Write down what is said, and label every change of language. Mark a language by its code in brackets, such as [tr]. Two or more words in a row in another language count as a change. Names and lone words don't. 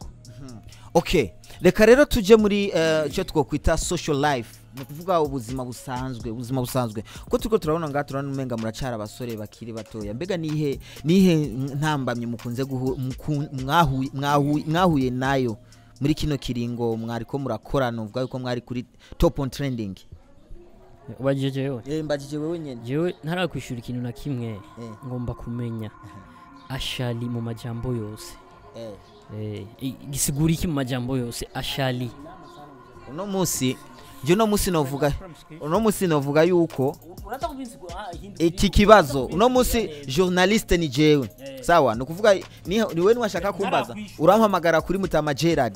[rn] Okay reka rero tuje muri cyo twokwita [en] social life [rn] no kuvuga ubuzima busanzwe ko turiko turabona nga turana umenga muracara abasore bakiri batoya mbega nihe ntambamye mukunze mwahuye nayo muri kino kiringo mwariko murakorana uvuga yuko mwari kuri [en] top on trending. [rn] Ubajije wewe mbajije wewe nyene jewe ntarakwishura ikintu na kimwe ngomba kumenya ashali mu majambo yose gisigura iki mu majambo yose ashali uno musi novuga yuko iki kibazo uno musi journaliste ni jewe sawa no kuvuga ni wewe nwashaka kumbaza urampamagara kuri Mutama Gerard